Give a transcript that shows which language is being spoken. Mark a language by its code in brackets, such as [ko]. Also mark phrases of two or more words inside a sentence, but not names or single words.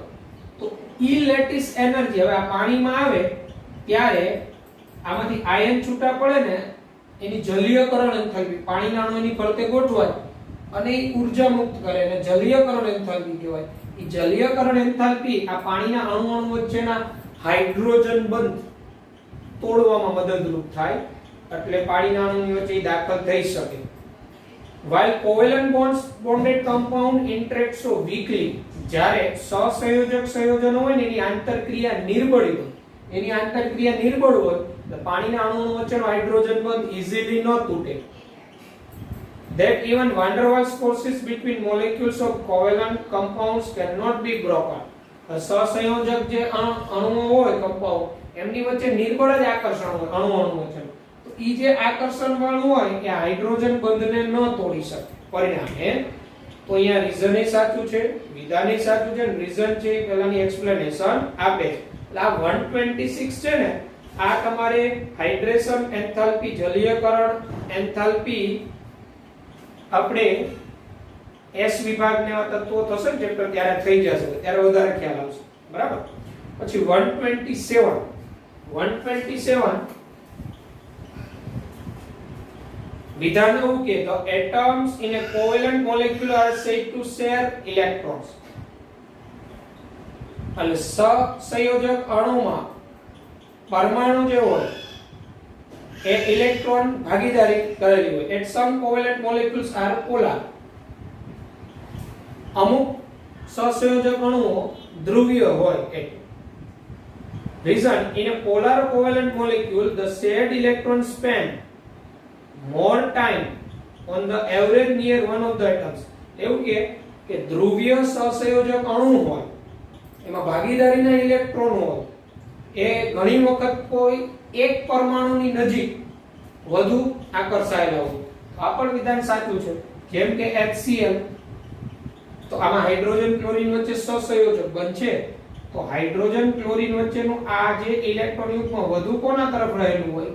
[gu] તો ઈ લેટિસ એનર્જી હવે આ પાણીમાં આવે ત્યારે આમાંથી આયન છૂટા પડે ને એની જલીયકરણ એન્થાલ્પી પાણીના અણુ એની ફરતે ગોઠવાય અને એ ઊર્જા મુક્ત કરે અને જલીયકરણ એન્થાલ્પી કહેવાય. એ જલીયકરણ એન્થાલ્પી આ પાણીના અણુ વચ્ચેના હાઇડ્રોજન બંધ તોડવામાં મદદરૂપ થાય એટલે પાણીના અણુની વચ્ચે દાખલ થઈ શકે. [en] while covalent bonded compound interact so weakly, [gu] જ્યારે સહસંયોજક સંયોજનો હોય ને એની આંતરક્રિયા નિર્બળ હોય તો પાણીના અણુઓ વચ્ચેનો હાઇડ્રોજન બંધ easily ન તૂટે. [en] that even van der Waals forces between molecules of covalent compounds cannot be broken. [gu] સહસંયોજક જે અણુઓ હોય કમ્પાઉન્ડ એમની વચ્ચે નિર્બળ જ આકર્ષણ હોય અણુ વચ્ચે. તો ઈ જે આકર્ષણ વાળું હોય એ હાઇડ્રોજન બંધને ન તોડી શકે. પરિણામે તો અહીંયા રીઝન એ સાચું છે, વિધાન એ સાચું છે, રીઝન છે પહેલાની એક્સપ્લેનેશન આપે છે. એટલે આ 126 છે ને આ તમારે [en] hydration enthalpy [gu] જલીયકરણ એન્થાલ્પી આપણે એસ વિભાગને તત્વો થશે ને ચેપ્ટર ત્યારે થઈ જશે ત્યારે વધારે ખ્યાલ આવશે બરાબર. પછી 127 વિધાન એવું કે [en] the atoms in a covalent molecule are said to share electrons. [gu] એટલે સહસંયોજક અણુમાં પરમાણુ જે હોય એ ઇલેક્ટ્રોન ભાગીદારી કરેલી હોય. [en] at some covalent molecules are polar. [gu] અમુક સહસંયોજક અણુઓ ધ્રુવીય હોય. [en] reason in a polar covalent molecule the shared electron spend more time on the average near one of the atoms. [gu] એવું કે ધ્રુવીય સહસંયોજક અણુ હોય એમાં ભાગીદારીના ઇલેક્ટ્રોન હોય એ ઘણી વખત કોઈ એક પરમાણુની નજીક વધુ આકર્ષાયેલા હોય. આ પણ વિધાન સાચું છે. જેમ કે HCl તો આમાં હાઇડ્રોજન ક્લોરીન વચ્ચે સહસંયોજક બનશે તો હાઇડ્રોજન ક્લોરીન વચ્ચેનું આ જે ઇલેક્ટ્રોન યુગ્મ વધુ કોના તરફ રહેલું હોય?